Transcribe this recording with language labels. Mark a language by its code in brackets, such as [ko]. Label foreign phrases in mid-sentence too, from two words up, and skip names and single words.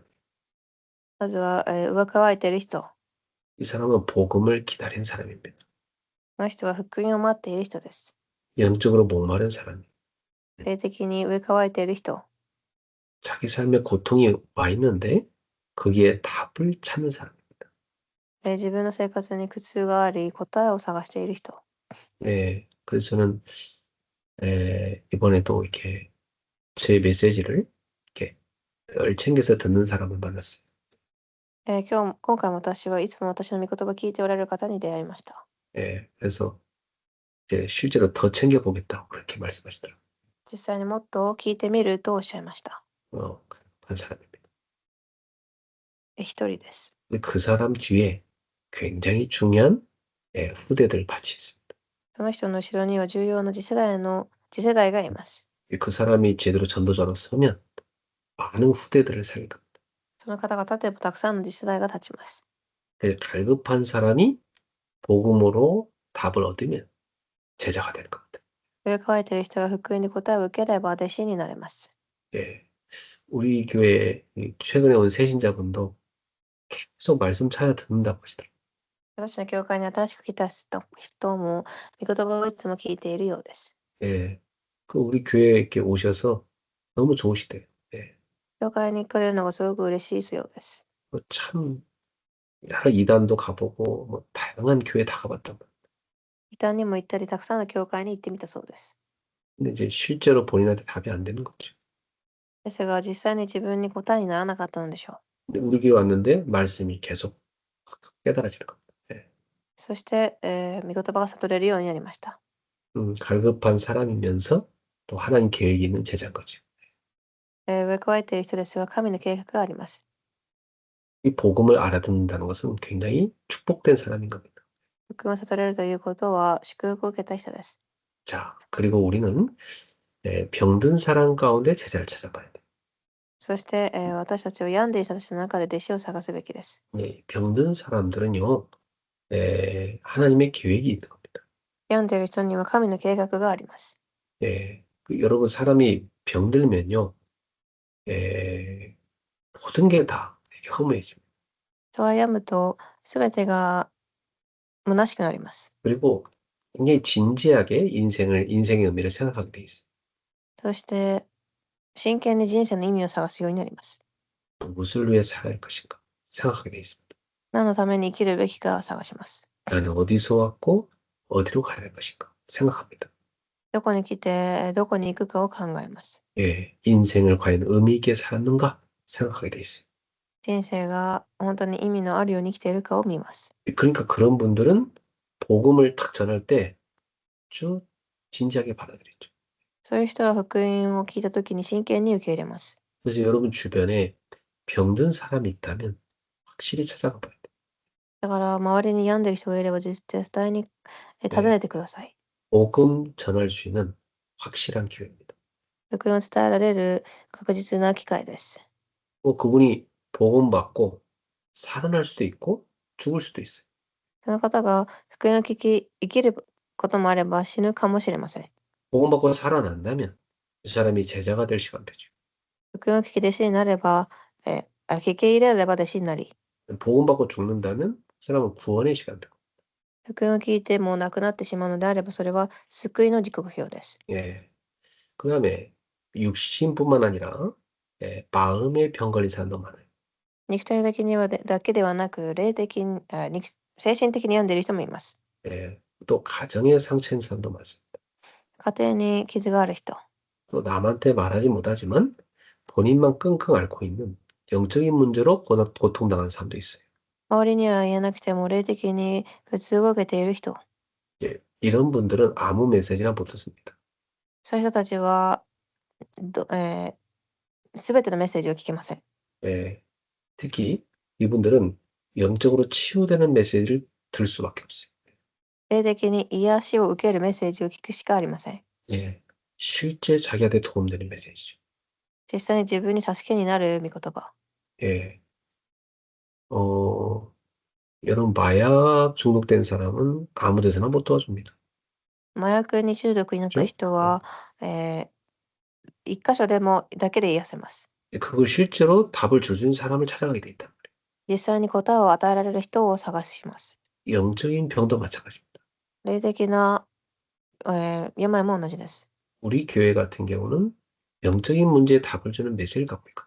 [ja] まずは、上乾いている人。 [ko] 이 사람은 복음을 기다린 사람입니다. [ja] この人は福音を待っている人です。 [ko] 영적으로 목마른 사람. [ja] 霊的に上乾いている人。 [ko] 자기 삶에 고통이 와 있는데 거기에 답을 찾는 사람입니다. [ja] 自分の生活に苦痛があり、答えを探している人。 [ko] 예, 그래서 저는 이번에도 이렇게 제 메시지를 이렇게 챙겨서 듣는 사람을 만났어요. [ja] 今回も私はいつも私の御言葉を聞いておられる方に出会いました。 [ko] 예, 그래서 이제 실제로 더 챙겨보겠다고 그렇게 말씀하시더라고요. [ja] 実際にもっと聞いてみるとおっしゃいました。 [ko] 한 사람입니다. [ja] 一人です。 [ko] 근데 그 사람 뒤에 굉장히 중요한 후대들 같이 있습니다. [ja] その人の後ろには重要な次世代がいます。 [ko] 그 사람이 제대로 전도자로 서면 많은 후대들을 살릴 겁니다. [ja] その方が立てばたくさんの次世代が立ちます。 [ko] 갈급한 사람이 복음으로 답을 얻으면 제자가 되는 겁니다. [ja] 上乾いている人が福音で答えを受ければ弟子になれます。 [ko] 예, 우리 교회 최근에 온 새신자분도 계속 말씀 찾아 듣는다고 하시더라고요. [ja] 私の教会に新しく来た人も御言葉をいつも聞いているようです。 [ko] 예, 그 우리 교회에 이렇게 오셔서 너무 좋으시대요. 예, [ja] 教会に来れるのがすごく嬉しいようです。 [ko] 참 여러 이단도 가보고 뭐 다양한 교회 다 가봤단 말이에요. [ja] 異端にも行ったり、たくさんの教会に行ってみたそうです。 [ko] 근데 이제 실제로 본인한테 답이 안 되는 거죠. [ja] ですが、実際に自分に答えにならなかったのでしょう。 [ko] 근데 우리 교회 왔는데 말씀이 계속 깨달아지는 겁니다. 예. [ja] そして、御言葉が悟れるようになりました。 [ko] 갈급한 사람이면서 또 하나님 계획이 있는 제자인 거죠. [ja] 植え替えている人ですが、神の計画があります。 [ko] 이 복음을 알아듣는다는 것은 굉장히 축복된 사람인 겁니다. [ja] 福音を悟れるということは祝福を受けた人です。 [ko] 자, 그리고 우리는 병든 사람 가운데 제자를 찾아봐야 돼요. [ja] そして、私たちを病んでいる人たちの中で弟子を探すべきです。 [ko] 병든 사람들은요, 하나님의 계획이 있는 겁니다. [ja] 病んでいる人には神の計画があります。 [ko] 여러분 사람이 병들면요, 에, 모든 게 다 허무해집니다. [ja] 人は病むと全てが虚しくなります。 [ko] 그리고 굉장히 진지하게 인생의 의미를 생각하게 돼 있어요. [ja] そして、真剣に人生の意味を探すようになります。 [ko] 무엇을 위해 살아야 할 것인가 생각하게 돼 있습니다. [ja] 何のために生きるべきかを探します。 [ko] 나는 어디서 왔고 어디로 가야 할 것인가 생각합니다. [ja] どこに来て、どこに行くかを考えます。 [ko] 인생을 과연 의미 있게 살았는가 생각하게 돼 있어요. [ja] 人生が本当に意味のあるように生きているかを見ます。 [ko] 그러니까 그런 분들은 복음을 탁 전할 때 아주 진지하게 받아들였죠. [ja] そういう人は福音を聞いたときに真剣に受け入れます。 [ko] 그래서 여러분 주변에 병든 사람이 있다면 확실히 찾아가 봐야 돼요. [ja] だから周りに病んでいる人がいれば絶対に訪 [ko] 예, [ja] ねてください。 [ko] 복음 전할 수 있는 확실한 기회입니다. [ja] 福音を伝えられる確実な機会です。 [ko] 그분이 복음 받고 살아날 수도 있고 죽을 수도 있어요. [ja] その方が福音を聞き生きることもあれば死ぬかもしれません。 [ko] 복음 받고 살아난다면 그 사람이 제자가 될 시간 되죠. [ja] 福音を聞き弟子になれば、聞き入れれば弟子になり、 [ko] 복음 받고 죽는다면 그 사람은 구원의 시간 되고. [ja] 福音を聞いてもう亡くなってしまうのであれば、それは救いの時刻表です。 [ko] 예. 그다음에 육신뿐만 아니라 마음의 병 걸린 사람도 많아요. [ja] 肉体的にはだけではなく、精神的に病んでいる人もいます。 [ko] 또 가정에 상처 있는 사람도 많습니다. [ja] 家庭に傷がある人、 [ko] 또 남한테 말하지 못하지만 본인만 끙끙 앓고 있는 영적인 문제로 고통당하는 사람도 있어요. [ja] 周りには言えなくても霊的に苦痛を受けている人、 [ko] 이런 분들은 아무 메시지나 못 듣습니다. [ja] そういう人たちはすべてのメッセージを聞けません。 [ko] 특히 이분들은 영적으로 치유되는 메시지를 들을 수밖에 없어요. [ja] 霊的に癒しを受けるメッセージを聞くしかありません。 [ko] 실제 자기한테 도움되는 메시지죠. [ja] 実際に自分に助けになる御言葉。 [ko] 예. 여러분 마약 중독된 사람은 아무 데서나 못 도와줍니다. [ja] 麻薬に中毒になった [ko] 그죠? [ja] 人は、一箇所でもだけで癒せます。 [ko] 그걸 실제로 답을 줄 수 있는 사람을 찾아가게 돼 있단 말이에요. [ja] 実際に答えを与えられる人を探します。 [ko] 영적인 병도 마찬가지입니다. [ja] 霊的な、病も同じです。 [ko] 우리 교회 같은 경우는 영적인 문제에 답을 주는 메시지를 갖고 있거든요.